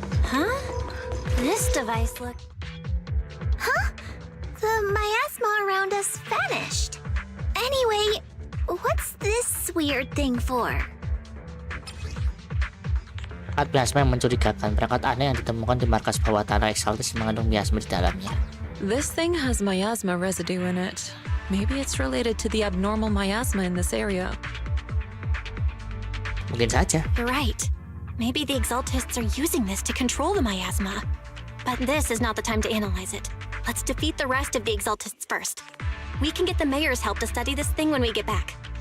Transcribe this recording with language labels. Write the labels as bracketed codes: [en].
[en] Huh? This device look... Huh? The miasma around us vanished. Anyway, what's this weird thing for? [id] 14 yang mencurigakan. Perangkat aneh yang ditemukan di markas bawah tanah Exaltis mengandung miasma di dalamnya. [en] This thing has miasma residue in it. Maybe it's related to the abnormal miasma in this area. [id] Mungkin saja. [en] You're right. Maybe the Exaltists are using this to control the miasma. But this is not the time to analyze it. Let's defeat the rest of the Exaltists first. We can get the mayor's help to study this thing when we get back.